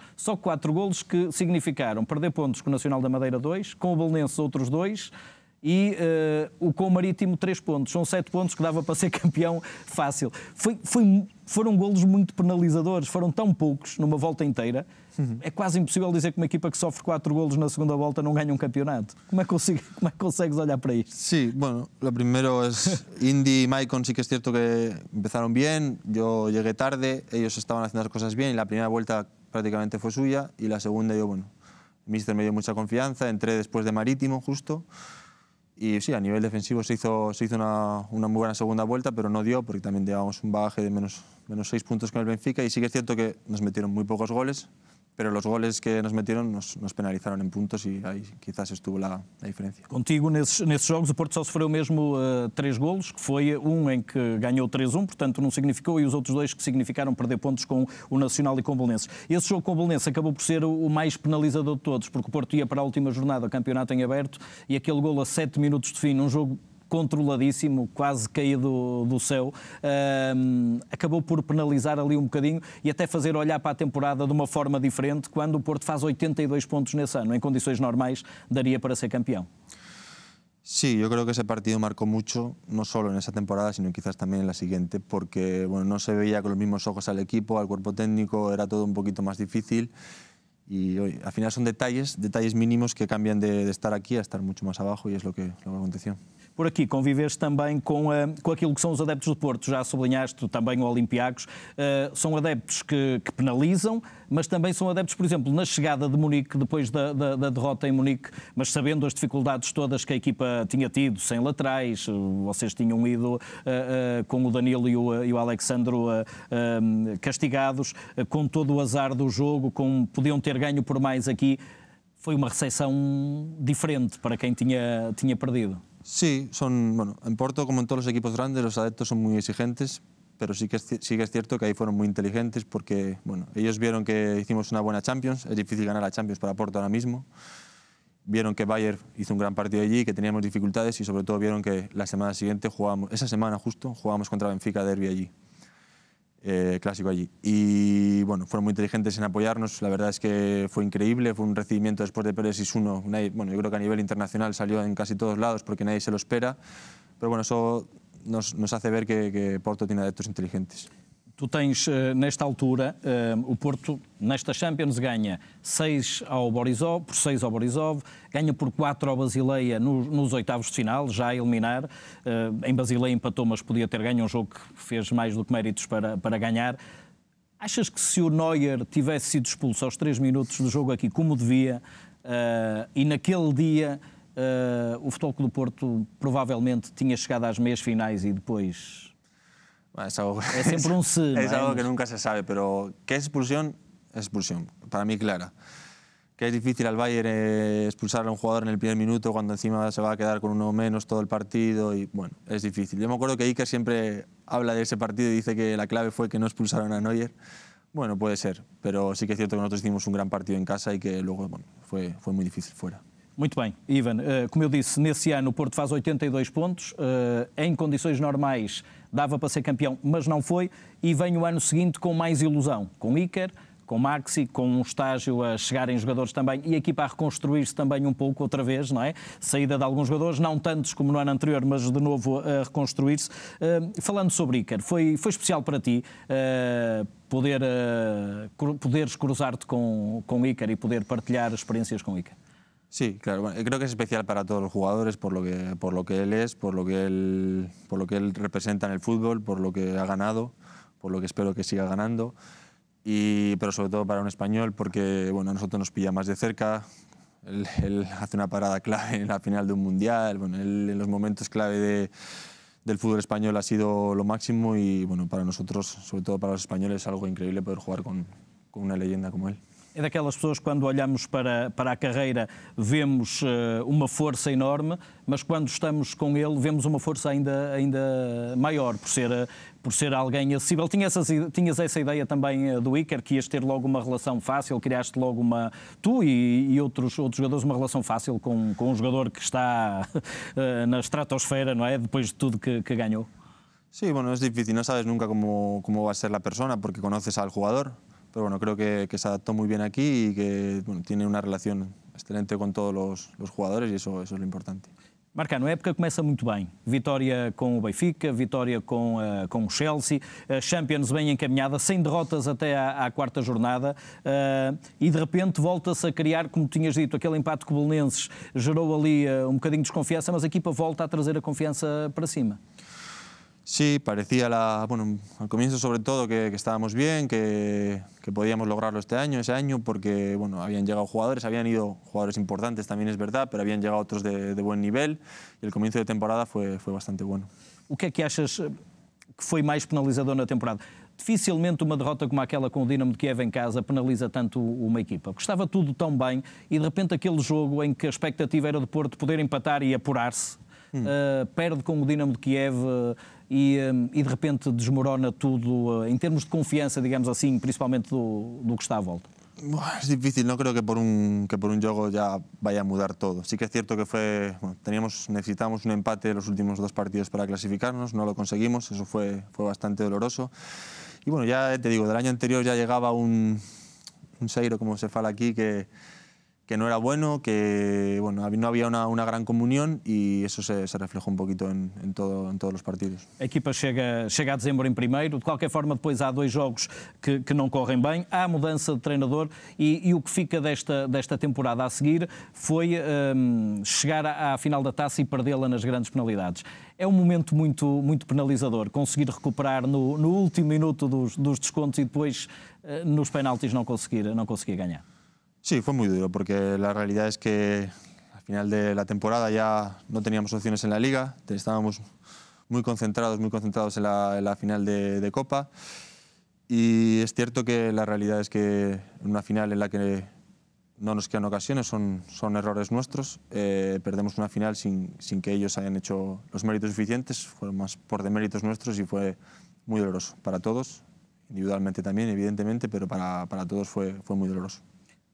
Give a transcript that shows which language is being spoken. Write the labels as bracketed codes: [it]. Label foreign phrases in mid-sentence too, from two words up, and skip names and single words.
[pt] Só 4 golos que significaram perder pontos com o Nacional da Madeira 2, com o Belenenses outros 2 e com o Marítimo 3 pontos. São 7 pontos que dava para ser campeão fácil. Foram golos muito penalizadores, foram tão poucos numa volta inteira. É quase impossível dizer que uma equipa que sofre 4 golos na segunda volta não ganha um campeonato. Como é que consegues olhar para isto? [es] Sí, bueno, lo primero es Indy y Maicon, sí que es cierto que empezaron bien, yo llegué tarde, ellos estaban haciendo las cosas bien y la primera vuelta prácticamente fue suya y la segunda yo, bueno, el míster me dio mucha confianza, entré después de Marítimo justo y sí, a nivel defensivo se hizo una muy buena segunda vuelta, pero no dio porque también llevábamos un bagaje de menos 6 puntos con el Benfica y sí que es cierto que nos metieron muy pocos goles, pero los goles que nos metieron nos penalizaron en puntos [pt] e aí [es] quizás estuvo [pt] a diferença. Contigo, nesses jogos, o Porto só sofreu mesmo 3 golos, que foi em que ganhou 3-1, portanto não significou, e os outros 2 que significaram perder pontos com o Nacional e com o Belenenses. Esse jogo com o Belenenses acabou por ser o mais penalizador de todos, porque o Porto ia para a última jornada, campeonato em aberto, e aquele golo a 7 minutos de fim, num jogo controladíssimo, quase caído do céu, acabou por penalizar ali um bocadinho e até fazer olhar para a temporada de uma forma diferente, quando o Porto faz 82 pontos nesse ano. Em condições normais, daria para ser campeão. [es] Sí, yo creo que ese partido marcó mucho, no solo en esa temporada, sino quizás también en la siguiente, porque bueno, no se veía con los mismos ojos al equipo, al cuerpo técnico, era todo un poquito más difícil. Y oye, al final son detalles mínimos que cambian de estar aquí a estar mucho más abajo y es lo que aconteció. [pt] Por aqui conviveste também com aquilo que são os adeptos do Porto, já sublinhaste também o Olympiacos, são adeptos que penalizam, mas também são adeptos, por exemplo, na chegada de Munique, depois da derrota em Munique, mas sabendo as dificuldades todas que a equipa tinha tido, sem laterais, vocês tinham ido com o Danilo e o Alexandro castigados, com todo o azar do jogo, podiam ter ganho por mais aqui. Foi uma recepção diferente para quem tinha perdido. [es] Sí, bueno, en Porto, como en todos los equipos grandes, los adeptos son muy exigentes, pero sí que es cierto que ahí fueron muy inteligentes porque bueno, ellos vieron que hicimos una buena Champions, es difícil ganar la Champions para Porto ahora mismo, vieron que Bayern hizo un gran partido allí, que teníamos dificultades y sobre todo vieron que la semana siguiente esa semana justo, jugábamos contra Benfica derbi allí. clásico allí. Y bueno, fueron muy inteligentes en apoyarnos, la verdad es que fue increíble, fue un recibimiento después de perder 6-1, bueno, yo creo que a nivel internacional salió en casi todos lados porque nadie se lo espera, pero bueno, eso nos hace ver que Porto tiene adeptos inteligentes. [pt] Tu tens, nesta altura, o Porto, nesta Champions, ganha 6 ao Borisov, por 6 ao Borisov, ganha por 4 ao Basileia nos oitavos de final, já a eliminar. Em Basileia empatou, mas podia ter ganho um jogo que fez mais do que méritos para ganhar. Achas que se o Neuer tivesse sido expulso aos 3 minutos do jogo aqui, como devia, e naquele dia o Futebol Clube do Porto provavelmente tinha chegado às meias finais e depois... [es] Es algo, siempre un sí. Es algo que nunca se sabe, pero ¿qué es expulsión? Es expulsión, para mí clara. Que es difícil al Bayern expulsar a un jugador en el primer minuto cuando encima se va a quedar con uno menos todo el partido y bueno, es difícil. Yo me acuerdo que Iker siempre habla de ese partido y dice que la clave fue que no expulsaron a Neuer. Bueno, puede ser, pero sí que es cierto que nosotros hicimos un gran partido en casa y que luego bueno, fue muy difícil fuera. [pt] Muito bem, Ivan, como eu disse, nesse ano o Porto faz 82 pontos, em condições normais dava para ser campeão, mas não foi, e vem o ano seguinte com mais ilusão, com Iker, com Maxi, com um estágio a chegarem jogadores também e a equipa a reconstruir-se também um pouco outra vez, não é? Saída de alguns jogadores, não tantos como no ano anterior, mas de novo a reconstruir-se. Falando sobre Iker, foi especial para ti poderes cruzar-te com Iker e poder partilhar experiências com Iker? [es] Sí, claro. Bueno, creo que es especial para todos los jugadores por lo que él es, por lo que él representa en el fútbol, por lo que ha ganado, por lo que espero que siga ganando. Pero sobre todo para un español porque bueno, a nosotros nos pilla más de cerca. Él hace una parada clave en la final de un mundial. Bueno, él en los momentos clave del fútbol español ha sido lo máximo y bueno, para nosotros, sobre todo para los españoles, es algo increíble poder jugar con una leyenda como él. [pt] É daquelas pessoas que quando olhamos para a carreira vemos uma força enorme, mas quando estamos com ele vemos uma força ainda maior, por ser alguém acessível. Tinhas essa ideia também do Iker, que ias ter logo uma relação fácil, criaste logo tu e outros jogadores, uma relação fácil com um jogador que está na estratosfera, não é? Depois de tudo que ganhou. [es] Sí, bueno, es difícil, no sabes nunca cómo va a ser la persona porque conoces al jugador. Pero bueno, creo que se adaptó muy bien aquí y que bueno, tiene una relación excelente con todos los jugadores y eso es lo importante. [pt] Marcano, a época começa muito bem. Vitória com o Benfica, vitória com o Chelsea, Champions bem encaminhada, sem derrotas até à quarta jornada e de repente volta-se a criar, como tinhas dito, aquele empate com o Belenenses gerou ali um bocadinho de desconfiança, mas a equipa volta a trazer a confiança para cima. [es] Sí, parecía al comienzo sobre todo que estábamos bien, que podíamos lograrlo ese año, porque bueno, habían llegado jugadores, habían ido jugadores importantes, también es verdad, pero habían llegado otros de buen nivel y el comienzo de temporada fue bastante bueno. [pt] O que é que achas que foi mais penalizador na temporada? Dificilmente uma derrota como aquela com o Dinamo de Kiev em casa penaliza tanto uma equipa, porque estava tudo tão bem e de repente aquele jogo em que a expectativa era de Porto poder empatar e apurar-se, perde com o Dinamo de Kiev e de repente desmorona tudo em termos de confiança, digamos assim, principalmente do que está à volta. [es] Es difícil, no creo que por un juego ya vaya a mudar todo. Sí que es cierto que necesitamos un empate en los últimos 2 partidos para clasificarnos, no lo conseguimos, eso fue bastante doloroso. Y bueno, ya te digo, del año anterior ya llegaba un seiro, como [pt] se fala [es] aquí, que no era bueno, que bueno, no había una gran comunión y eso se reflejó un poquito en todos los partidos. [pt] A equipa chega a dezembro em primeiro, de qualquer forma depois há 2 jogos que não correm bem, há mudança de treinador e o que fica desta temporada a seguir foi chegar à final da taça e perdê-la nas grandes penalidades. É um momento muito penalizador, conseguir recuperar no último minuto dos descontos e depois nos penaltis não conseguir ganhar. [es] Sí, fue muy duro porque la realidad es que al final de la temporada ya no teníamos opciones en la Liga, estábamos muy concentrados en la final de Copa y es cierto que la realidad es que en una final en la que no nos quedan ocasiones, son errores nuestros, perdemos una final sin que ellos hayan hecho los méritos suficientes, fueron más por deméritos nuestros y fue muy doloroso para todos, individualmente también, evidentemente, pero para todos fue muy doloroso.